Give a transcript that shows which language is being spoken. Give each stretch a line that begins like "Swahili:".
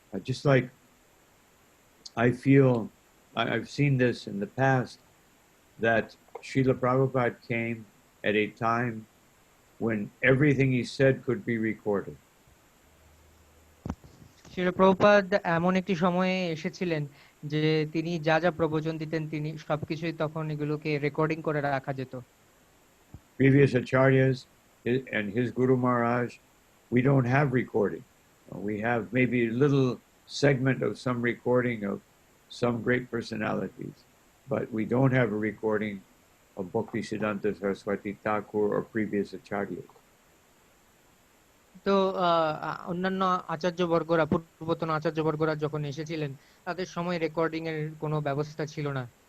English: Just like I feel, I've seen this in the past, that Srila Prabhupada came at a time when everything he said could be recorded.
Bangla: Srila Prabhupada এমন একটি সময়ে এসেছিলেন যে তিনি যা যা প্রবচন দিতেন তিনি সবকিছুই তখন এগুলোকে রেকর্ডিং করে রাখা যেত।
English: Previous acharyas and his Guru Maharaj, we don't have recording. We have maybe a little segment of some recording of some great personalities, but we don't have a recording of Bhaktisiddhanta Saraswati Thakur or previous acharyas.
Bangla: তো অন্যান্য আচার্যবর্গরা, পূর্বতন আচার্যবর্গরা যখন এসেছিলেন তাদের সময় recording এর কোনো ব্যবস্থা ছিল না।